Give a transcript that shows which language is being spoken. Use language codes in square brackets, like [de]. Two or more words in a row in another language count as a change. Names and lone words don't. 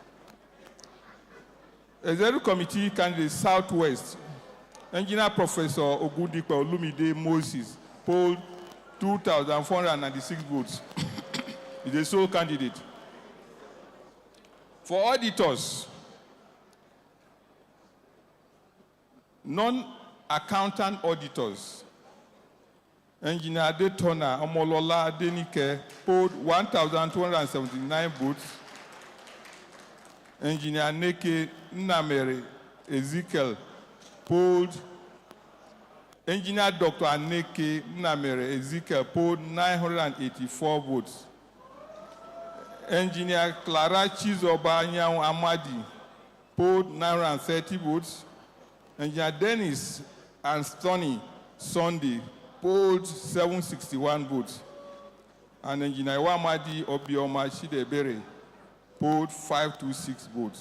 [en] Executive Committee candidate Southwest, Engineer Professor Ogudipe Olumide Moses polled 2,496 votes. Is the sole candidate. For auditors, non-accountant auditors, Engineer Adetona Omolola Adenike polled 1,279 votes. Engineer Neke Nnamere Ezekiel polled. Engineer Dr. Aneke Nnamere Ezekiel polled 984 votes. Engineer Clara Chizoba Nyau Amadi polled 930 votes. Engineer Dennis Anthony Sunday polled 761 votes. And Engineer Wamadi Obioma Shidebere polled 526 votes.